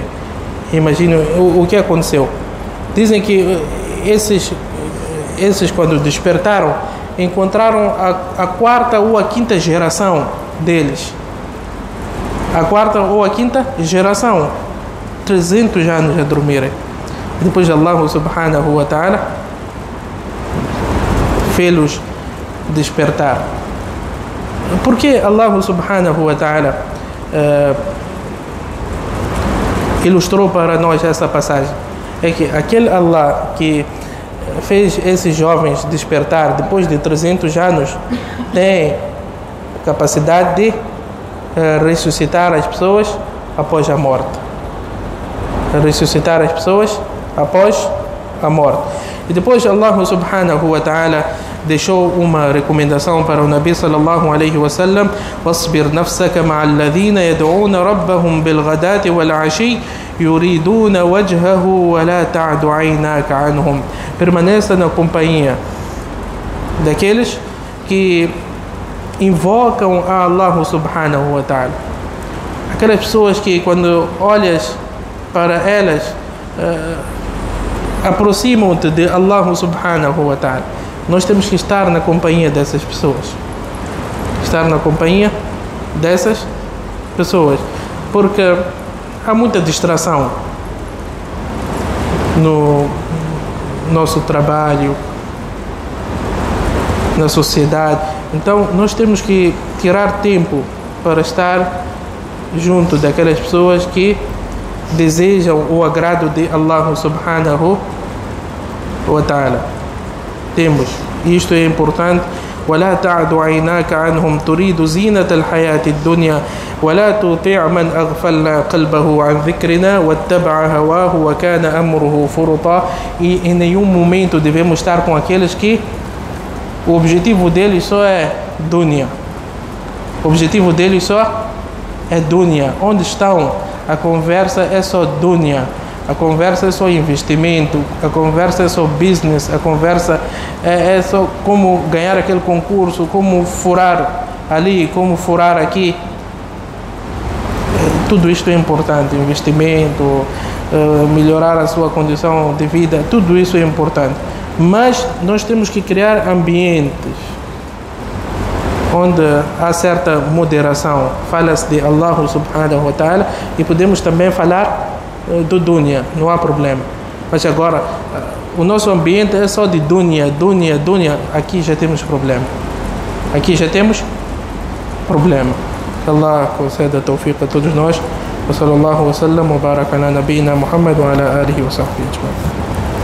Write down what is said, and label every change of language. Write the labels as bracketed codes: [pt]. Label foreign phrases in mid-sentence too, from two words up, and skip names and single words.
[pt] Imagina o que aconteceu. Dizem que esses quando despertaram, encontraram a quarta ou a quinta geração deles. A quarta ou a quinta geração. 300 anos a dormirem. Depois [ar] الله سبحانه وتعالى [pt] fê-los despertar. Por que [ar] الله سبحانه وتعالى [pt] ilustrou para nós essa passagem? é que aquele Allah que fez esses jovens despertar depois de 300 anos tem capacidade de ressuscitar as pessoas após a morte. Ressuscitar as pessoas após a morte. E depois [ar] الله سبحانه وتعالى [pt] deixou uma recomendação para o Nabi [ar] صلى الله عليه وسلم واصبر نفسك مع الذين يدعون ربهم بالغداة والعشي يريدون وجهه ولا تعد عيناك عنهم." [pt] Permaneça na companhia daqueles que invocam a [ar] الله سبحانه وتعالى. [pt] Aquelas pessoas que quando olhas para elas aproximam-te de [ar] الله سبحانه وتعالى. [pt] Nós temos que estar na companhia dessas pessoas. Estar na companhia dessas pessoas. Porque há muita distração no nosso trabalho, na sociedade. Então nós temos que tirar tempo para estar junto daquelas pessoas que desejam o agrado de [ar] الله سبحانه وتعالى. [pt] Temos, isto é importante: [ar] ولا تعد عيناك عنهم تريد زينة الحياة الدنيا ولا تطيع من أغفلنا قلبه عن ذكرنا واتبع هواه وكان أمره فرطا. [pt] E em nenhum momento devemos estar com aqueles que o objetivo deles só é dunya. O objetivo deles só é dunya. Onde estão? A conversa é só dunya. A conversa é só investimento, a conversa é só business, a conversa é só como ganhar aquele concurso, como furar ali, como furar aqui. Tudo isto é importante, investimento, melhorar a sua condição de vida, tudo isso é importante. Mas nós temos que criar ambientes onde há certa moderação. Fala-se de [ar] الله سبحانه وتعالى [pt] e podemos também falar do dunya, não há problema. Mas agora o nosso ambiente é só de dunya, dunya, dunya. Aqui já temos problema. Aqui já temos problema. Que Allah conceda tawfiq a todos nós. [ar] وصلى الله وسلم وبارك على نبينا محمد وعلى آله وصحبه أجمعين.